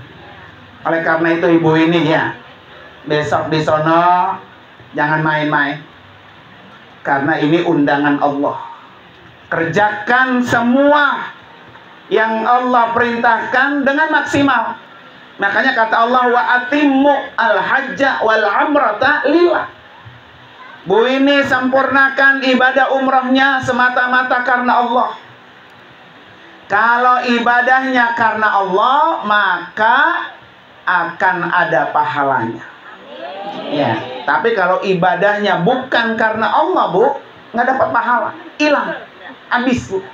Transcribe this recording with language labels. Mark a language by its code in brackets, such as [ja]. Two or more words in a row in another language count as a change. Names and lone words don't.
[id] Oleh karena itu ibu ini ya, besok di sono jangan main-main. Karena ini undangan Allah. Kerjakan semua yang Allah perintahkan dengan maksimal. Makanya kata Allah, [ar] وأتموا الحج والعمرة لله. [id] Bu ini sempurnakan ibadah umrahnya semata-mata karena Allah. Kalau ibadahnya karena Allah, maka akan ada pahalanya. Ya, tapi kalau ibadahnya bukan karena Allah Bu, nggak dapat pahala, hilang, habis Bu.